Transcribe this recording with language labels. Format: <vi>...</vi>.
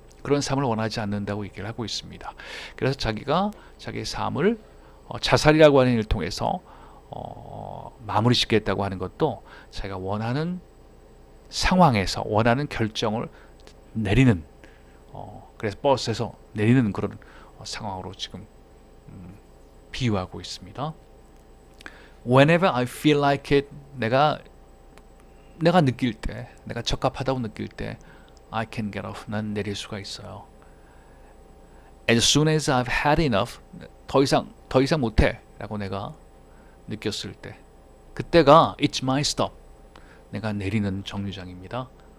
<ko>그런 삶을 원하지 않는다고 얘기를 하고 있습니다. 그래서 자기가 자기의 삶을 자살이라고 하는 일을 통해서 마무리 짓겠다고 하는 것도 자기가 원하는 상황에서 원하는 결정을 내리는 그래서 버스에서 내리는 그런 상황으로 지금 비유하고 있습니다.</ko> <en>Whenever I feel like it,</en> <ko>내가 느낄 때, 내가 적합하다고 느낄 때,</ko> <en>I can get off.</en> <ko>난 내릴 수가 있어요.</ko> <en>As soon as I've had enough,</en> <ko>더 이상 못해라고 내가 느꼈을 때, 그때가</ko> <en>it's my stop.</en> <ko>내가 내리는 정류장입니다.</ko>